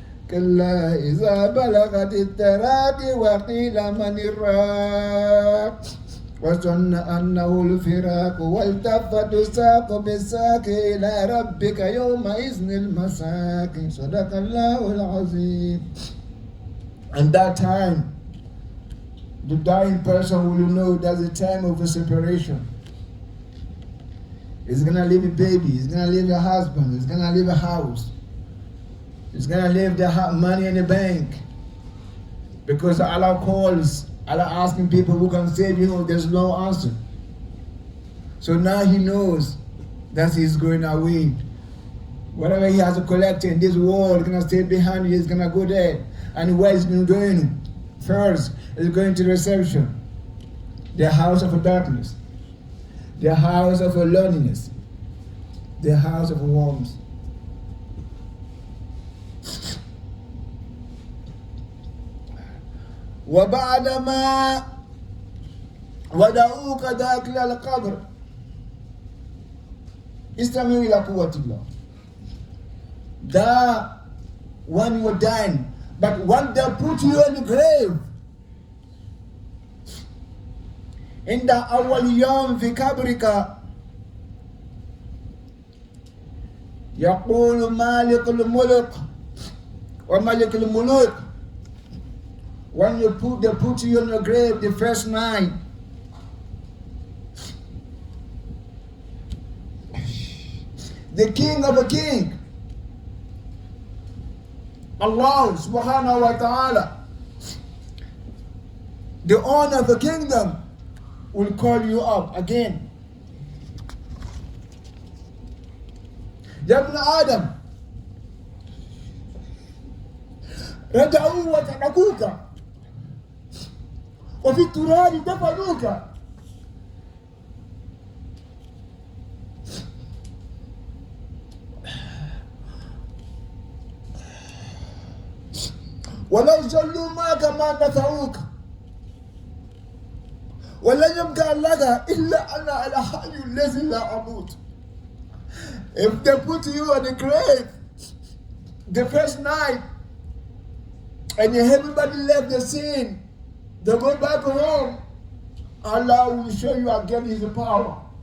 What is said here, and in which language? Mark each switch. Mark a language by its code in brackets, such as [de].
[ar] كلا إذا بلغت التراقي وقيل من الراق وظن أنه الفراق والتفت الساق بالساق إلى ربك يومئذ المساق صدق الله العظيم. [en] And that time, the dying person will know that's the time of a separation. He's gonna leave a baby, he's gonna leave a husband, he's gonna leave a house, he's gonna leave the money in the bank. Because Allah calls, Allah asking people who can save you, there's no answer. So now he knows that he's going away. Whatever he has to collect in this world, he's gonna stay behind you, he's gonna go there. And where he's going first is going to reception, the house of darkness, the house of loneliness, the house of warmth. [ar] وبعدما ودعوك داخل القبر استمعوا إلى قوة الله. [en] That when you are dying, but when they put you in the grave, in the [ar] أول يوم في قبرك يقول مالك الملك [en] Or Malik al-Muluk. When they put you in your grave the first night. The king of a king, Allah subhanahu wa ta'ala, the owner of the kingdom, will call you up again. [ar] Ya ibn Adam, رجعوا وتركوك وفي التراب دفنوك. ولو صلوا معك ما نفعوك ولن يبقى لك إلا أنا الحي الذي لا أموت. [en] If they put you in the grave the first night and everybody left the scene, they go back home, Allah will show you again His power.